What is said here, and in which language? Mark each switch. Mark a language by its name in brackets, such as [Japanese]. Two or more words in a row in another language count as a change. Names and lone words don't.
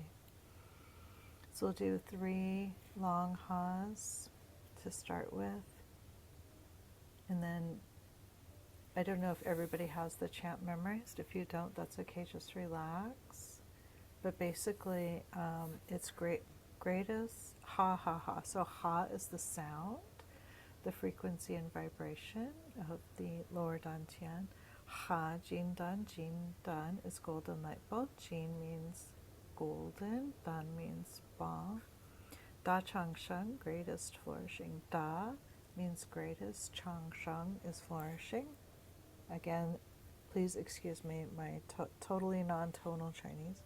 [English] So we'll do 3 long ha's to start with. And then I don't know if everybody has the chant memorized. If you don't, that's okay, just relax. But basically, it's greatest ha ha ha. So ha is the sound, the frequency and vibration of the lower dantian. Ha, [Chinese] 金丹 [English] is golden light bulb. Jin means golden, dan means ball. [Chinese] 大昌盛, [English] greatest flourishing. Da means greatest. Changshan is flourishing. Again, please excuse me, my totally non-tonal Chinese.